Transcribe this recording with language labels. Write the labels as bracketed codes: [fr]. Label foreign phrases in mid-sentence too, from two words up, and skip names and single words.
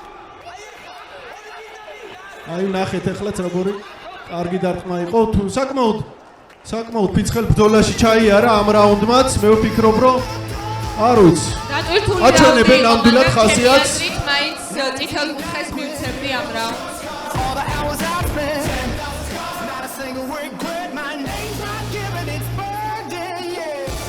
[ka] აი ნახეთ ეხლაც როგორი კარგი დარტყმა იყო, თუ საკმაოდ ფიცხელ ბრძოლაში ჩაიარა ამ რაუნდმაც, მე ვფიქრობ, რომ არ ვიცი. აჩვენებენ ნამდვილად ხასიათს. მაინც წითელ კუთხეს მივცემდი ამ რაუნდს. [en] All the hours I've spent, not a single regret. My name's not given, it's burned in, yeah.